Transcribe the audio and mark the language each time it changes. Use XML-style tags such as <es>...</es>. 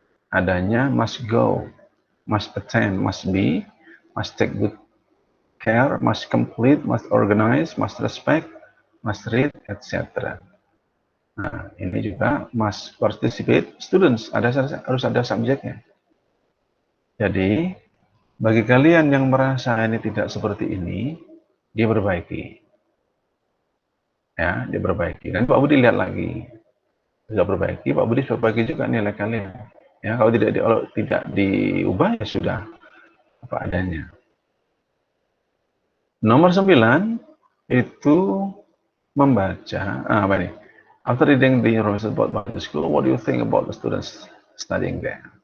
<en>Adanya must go, must attend, must be, must take good care, must complete, must organize, must respect, must read, etc.</en> <id>Nah, ini juga</id> <en>must participate students,</en> <id>harus ada subjeknya. Jadi, bagi kalian yang merasa ini tidak seperti ini, dia perbaiki. Ya, dia perbaiki. Dan Pak Budi lihat lagi. Sudah perbaiki, Pak Budi perbaiki juga nilai kalian. Ya, kalau tidak diubah ya sudah apa adanya. Nomor 9 itu membaca apa nih?</id> <en>After reading the information about the school, what do you think about the students studying there?</en>